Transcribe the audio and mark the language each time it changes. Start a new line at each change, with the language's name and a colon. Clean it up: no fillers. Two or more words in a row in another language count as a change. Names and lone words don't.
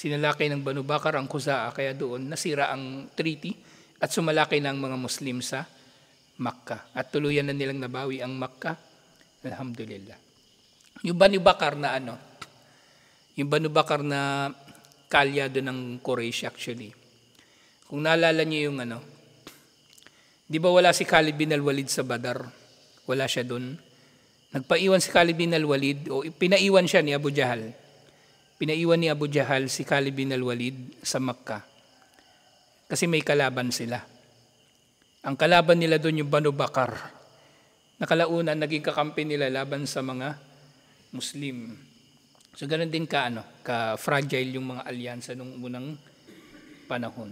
Filipino: Sinalakay ng Banu Bakar ang Khuza'a, kaya doon nasira ang treaty at sumalakay ng mga Muslim sa Makkah. At tuluyan na nilang nabawi ang Makkah. Alhamdulillah. Yung Banu Bakar na yung Banu Bakar na kalyado ng Quraysh actually. Kung naalala niyo yung di ba wala si Khalid bin al-Walid sa Badar? Wala siya doon. Nagpaiwan si Khalid bin al-Walid, o pinaiwan siya ni Abu Jahal. Pinaiwan ni Abu Jahal si Khalid bin al-Walid sa Makkah. Kasi may kalaban sila. Ang kalaban nila doon yung Banu Bakar. Nakalaunan, naging kakampi nila laban sa mga Muslim. So ganun din ka-fragile yung mga alyansa nung unang panahon.